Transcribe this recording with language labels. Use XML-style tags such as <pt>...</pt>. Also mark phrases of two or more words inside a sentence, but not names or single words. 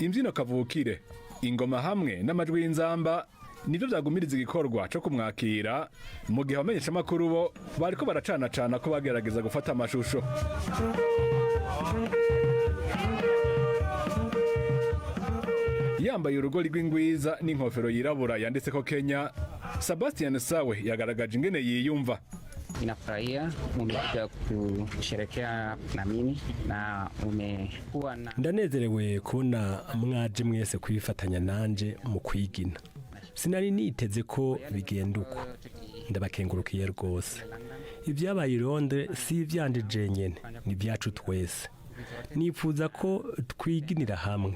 <rn>imbyino kavukire ingoma hamwe n'amajwi y'inzamba nibyo byagumiriza igikorwa cyo kumwakira mu gihe abamenyeshamakuru bo bariko baracanacana ko bagerageza gufata amashusho. Yambaye urugori rw'ingwiza n'inkofero yirabura yanditseko Kenya, Sebastian Sawe yagaragaje ingene yiyumva.</rn> <sw>Ninafurahia umekuja kusherekea na mimi na umekuwa na</sw> <rn>ndanezerewe kubona mwaje mwese kwifatanya nanje mu kwigina. Sinari niteze ko bigenda uko. Ndabakengurukiye rwose. Ibyabaye i Londres si ivyanje jenyene, ni byacu twese. Nifuza ko twiginira hamwe.</rn>